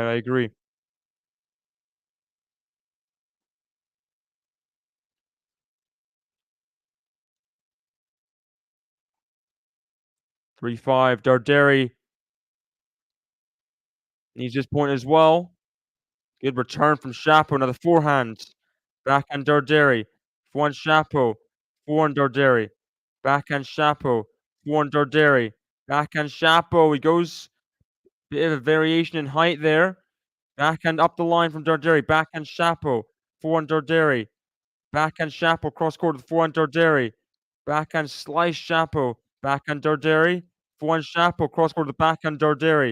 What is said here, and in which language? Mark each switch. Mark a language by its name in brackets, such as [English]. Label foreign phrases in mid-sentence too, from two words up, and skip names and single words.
[English] I agree. Three five. Darderi needs this point as well. Good return from Shapo. Another forehand. Backhand Darderi. Forehand Shapo. Forehand Darderi. Backhand Shapo. Forehand Darderi. Backhand Shapo. He goes. Bit of a variation in height there. Backhand up the line from Darderi. Backhand Shapo. Forehand Darderi. Backhand Shapo. Cross court with forehand Darderi. Backhand slice Shapo. Backhand Darderi. Forehand Shapo. Cross court with backhand Darderi.